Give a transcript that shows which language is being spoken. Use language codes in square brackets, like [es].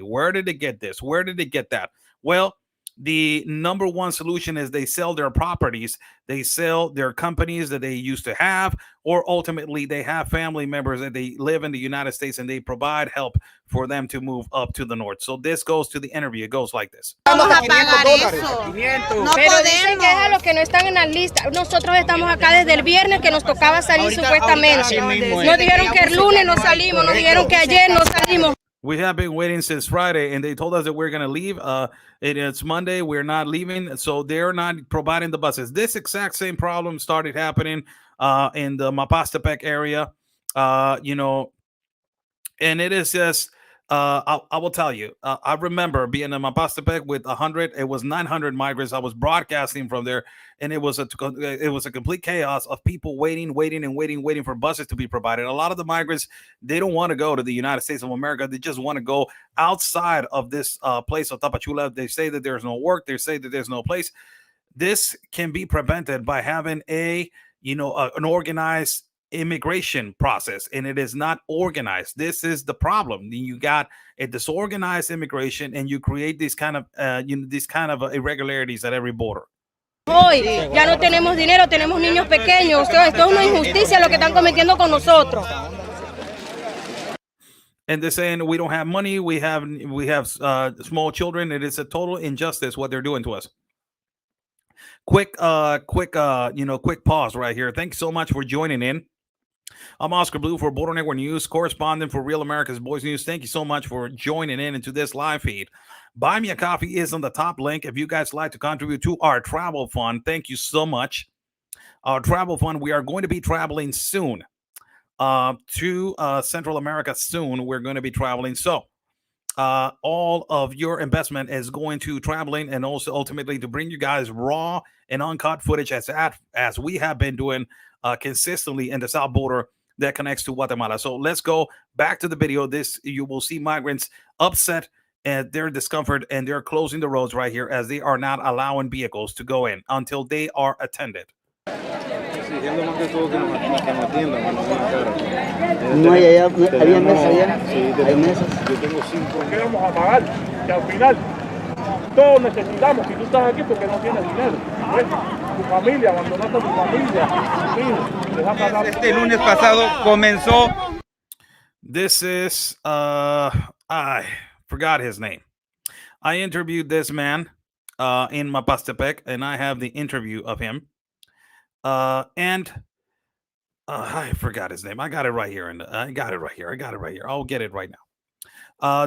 [en] Where did they get this? Where did they get that? Well, the number one solution is they sell their properties, they sell their companies that they used to have, or ultimately they have family members that they live in the United States and they provide help for them to move up to the north. So this goes to the interview. It goes like this. [es] Vamos a pagar eso. No pero dicen que es a los que no están en la lista. Nosotros estamos acá desde el viernes que nos tocaba salir supuestamente. Nos dijeron que el lunes no salimos, nos dijeron que ayer no salimos. [en] We have been waiting since Friday, and they told us that we're going to leave. It's Monday. We're not leaving, so they're not providing the buses. This exact same problem started happening in the Mapastepec area, and it is just, I will tell you, I remember being in Mapastepec with 100, it was 900 migrants. I was broadcasting from there, and it was a complete chaos of people waiting for buses to be provided. A lot of the migrants, they don't want to go to the United States of America. They just want to go outside of this place of Tapachula. They say that there's no work. They say that there's no place. This can be prevented by having an organized immigration process, and it is not organized. This is the problem. You got a disorganized immigration, and you create these kind of irregularities at every border. [es] Hoy ya no tenemos dinero, tenemos niños pequeños. Esto es una injusticia lo que están cometiendo con nosotros. [en] And they're saying we don't have money. We have small children. It is a total injustice what they're doing to us. Quick pause right here. Thanks so much for joining in. I'm Oscar Blue for Border Network News, correspondent for Real America's Boys News. Thank you so much for joining in into this live feed. Buy Me a Coffee is on the top link. If you guys like to contribute to our travel fund, thank you so much. Our travel fund, we are going to be traveling soon to Central America soon. We're going to be traveling. So all of your investment is going to traveling and also ultimately to bring you guys raw and uncut footage as we have been doing consistently in the south border that connects to Guatemala. So let's go back to the video. You will see migrants upset and their discomfort, and they're closing the roads right here as they are not allowing vehicles to go in until they are attended. [es] No hay allá, había mesas allá. Hay mesas. Yo tengo 5. ¿Qué vamos a pagar? Que al final todos necesitamos. Si tú estás aquí porque no tienes dinero, ¿ves? Tu familia, abandonaste a tu familia, tus hijos, les vas a pagar. Este lunes pasado comenzó. [en] This is I forgot his name. I interviewed this man in Mapastepec, and I have the interview of him. And I forgot his name. I got it right here. I got it right here. I'll get it right now.